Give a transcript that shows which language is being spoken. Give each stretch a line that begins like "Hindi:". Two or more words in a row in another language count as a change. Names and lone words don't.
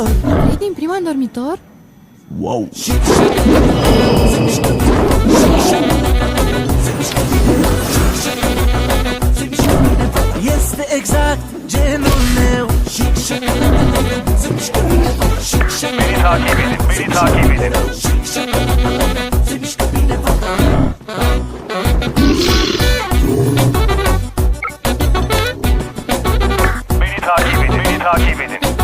Romanian: Vrei din prima în dormitor? Wow! Se mișcă bine, se mișcă bine, este exact genul meu. Se mișcă bine,
Turkish: Beni takip edin. Beni takip edin.
Romanian: se mișcă bine, fata.
Turkish: Beni takip edin. Beni takip edin.